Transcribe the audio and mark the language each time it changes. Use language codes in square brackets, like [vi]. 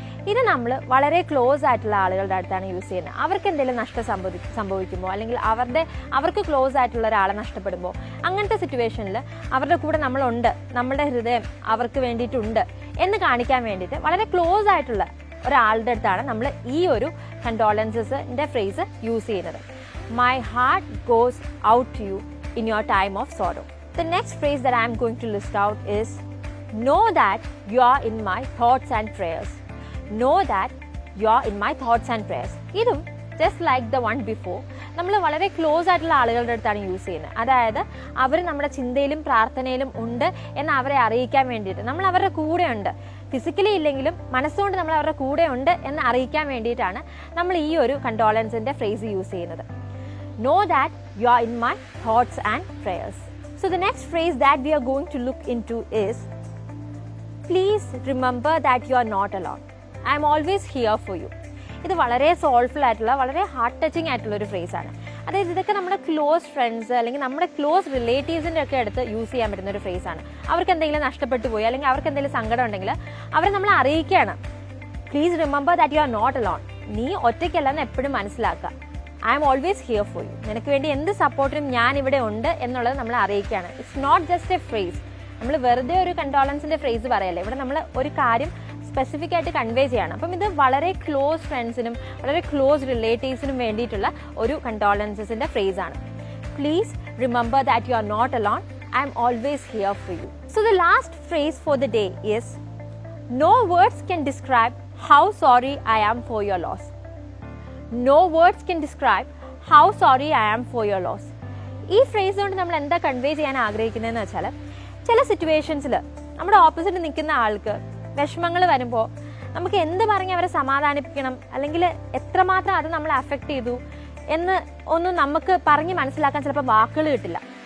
[ml] ഇത് നമ്മൾ വളരെ ക്ലോസ് ആയിട്ടുള്ള ആളുകളുടെ അടുത്താണ് യൂസ് ചെയ്യുന്നത്. അവർക്ക് എന്തെങ്കിലും നഷ്ടം സംഭവിക്കുമ്പോൾ, അല്ലെങ്കിൽ അവർക്ക് ക്ലോസ് ആയിട്ടുള്ള ഒരാളെ നഷ്ടപ്പെടുമ്പോൾ, അങ്ങനത്തെ സിറ്റുവേഷനിൽ അവരുടെ കൂടെ നമ്മളുണ്ട്, നമ്മളുടെ ഹൃദയം അവർക്ക് വേണ്ടിയിട്ടുണ്ട് എന്ന് കാണിക്കാൻ വേണ്ടിയിട്ട് വളരെ ക്ലോസ് ആയിട്ടുള്ള ഒരാളുടെ അടുത്താണ് നമ്മൾ ഈ ഒരു കണ്ടോളൻസസിൻ്റെ ഫ്രേസ് യൂസ് ചെയ്യുന്നത്. [en] My heart goes out to you in your time of sorrow. The next phrase that I am going to list out is know that you are in my thoughts and prayers. Know that you are in my thoughts and prayers. [ml] ഇതും [en] just like the one before [ml] നമ്മൾ വളരെ close ആയിട്ടുള്ള ആളുകളുടെ അടുത്താണ് use ചെയ്യുന്നത്. അതായത് അവർ നമ്മുടെ ചിന്തയിലും പ്രാർത്ഥനയിലും ഉണ്ട് എന്ന് അവരെ അറിയിക്കാൻ വേണ്ടിയിട്ട്, നമ്മൾ അവരുടെ കൂടെ ഉണ്ട്, ഫിസിക്കലി ഇല്ലെങ്കിലും മനസ്സുകൊണ്ട് നമ്മൾ അവരുടെ കൂടെ ഉണ്ട് എന്ന് അറിയിക്കാൻ വേണ്ടിയിട്ടാണ് നമ്മൾ ഈ ഒരു കണ്ടോളൻസിൻ്റെ ഫ്രേസ് യൂസ് ചെയ്യുന്നത്. [en] Know that you are in my thoughts and prayers. So the next phrase that we are going to look into is please remember that you are not alone. I am always here for you. [ml] ഇത് വളരെ soulful ആയിട്ടുള്ള, വളരെ heart touching ആയിട്ടുള്ള ഒരു ഫ്രേസാണ്. അതായത് ഇതൊക്കെ നമ്മുടെ close friends അല്ലെങ്കിൽ നമ്മുടെ ക്ലോസ് റിലേറ്റീവ്സിൻ്റെ ഒക്കെ അടുത്ത് യൂസ് ചെയ്യാൻ പറ്റുന്ന ഒരു ഫ്രേസാണ്. അവർക്ക് എന്തെങ്കിലും നഷ്ടപ്പെട്ടു പോയി, അല്ലെങ്കിൽ അവർക്ക് എന്തെങ്കിലും സങ്കടം ഉണ്ടെങ്കിൽ അവരെ നമ്മൾ അറിയിക്കുകയാണ്, [en] Please remember that you are not alone. [ml] നീ ഒറ്റയ്ക്കല്ലെന്ന് എപ്പോഴും മനസ്സിലാക്കുക. [en] I am always here for you. [ml] നിനക്ക് വേണ്ടി എന്ത് സപ്പോർട്ടിനും ഞാൻ ഇവിടെ ഉണ്ട് എന്നുള്ളത് നമ്മൾ അറിയിക്കുകയാണ്. [en] It's not just a phrase. [ml] നമ്മൾ വെറുതെ ഒരു കണ്ടോളൻസിൻ്റെ ഫ്രേസ് പറയല്ലേ, ഇവിടെ നമ്മൾ ഒരു കാര്യം സ്പെസിഫിക് ആയിട്ട് കൺവേ ചെയ്യാണ്. അപ്പം ഇത് വളരെ ക്ലോസ് ഫ്രണ്ട്സിനും വളരെ ക്ലോസ് റിലേറ്റീവ്സിനും വേണ്ടിയിട്ടുള്ള ഒരു കണ്ടോളൻസസിൻ്റെ ഫ്രേസാണ്. [en] Please remember that you are not alone. I am always here for you. So the last phrase for the day is, no words can describe how sorry I am for your loss. No words can describe how sorry I am for your loss. [ml] ഈ phrase കൊണ്ട് നമ്മൾ എന്താ convey ചെയ്യാൻ ആഗ്രഹിക്കുന്നതെന്ന് വെച്ചാൽ, ചില സിറ്റുവേഷൻസിൽ നമ്മുടെ opposite നിൽക്കുന്ന ആൾക്ക് വിഷമങ്ങൾ വരുമ്പോൾ നമുക്ക് എന്ത് പറഞ്ഞ് അവരെ സമാധാനിപ്പിക്കണം, അല്ലെങ്കിൽ എത്രമാത്രം അത് നമ്മളെ അഫക്റ്റ് ചെയ്തു എന്ന് ഒന്നും നമുക്ക് പറഞ്ഞ് മനസ്സിലാക്കാൻ ചിലപ്പോൾ വാക്കുകൾ കിട്ടില്ല.